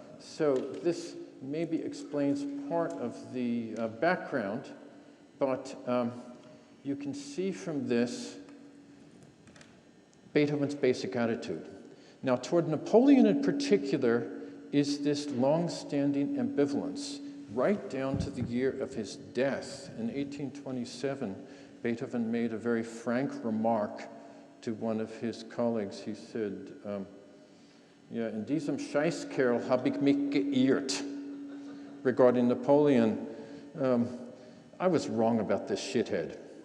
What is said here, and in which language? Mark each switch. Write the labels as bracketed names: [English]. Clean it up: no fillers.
[English] So this maybe explains part of the background, but you can see from this Beethoven's basic attitude. Now, toward Napoleon in particular is this long-standing ambivalence, right down to the year of his death. In 1827, Beethoven made a very frank remark to one of his colleagues. He said, [German] ja, in diesem Scheißkerl habe ich mich geirrt, [English] regarding Napoleon. I was wrong about this shithead.